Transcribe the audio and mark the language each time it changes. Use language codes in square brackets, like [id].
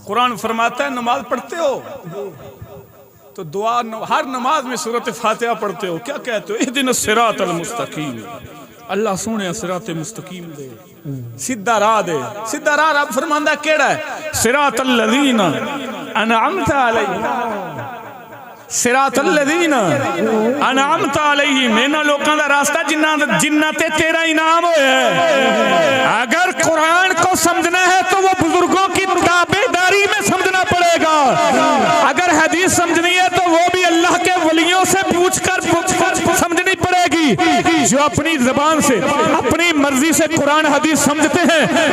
[ur] قرآن فرماتا ہے نماز پڑھتے ہو تو دعا ہر نماز میں سورۃ فاتحہ پڑھتے ہو. کیا کہتے ہو؟ [ar] اہدنا الصراط المستقیم. [pa] اللہ سونے صراط مستقیم دے. سیدھا راہ دے. سیدھا راہ رب فرماندا کیڑا ہے؟ [ar] صراط الذین انعمت علیہم. صراط الذین انعمت علیہم. [pa] انہاں لوکاں دا راستہ جنہ تے تیرا انعام ہویا ہے. [ur] اگر قرآن کو سمجھنا ہے تو وہ بزرگوں کی تابعداری میں سمجھنا پڑے گا. اگر حدیث سمجھنی ہے تو وہ بھی اللہ کے ولیوں سے پوچھ کر سمجھنی پڑے گی جو اپنی زبان سے اپنی مرضی سے قرآن حدیث سمجھتے ہیں.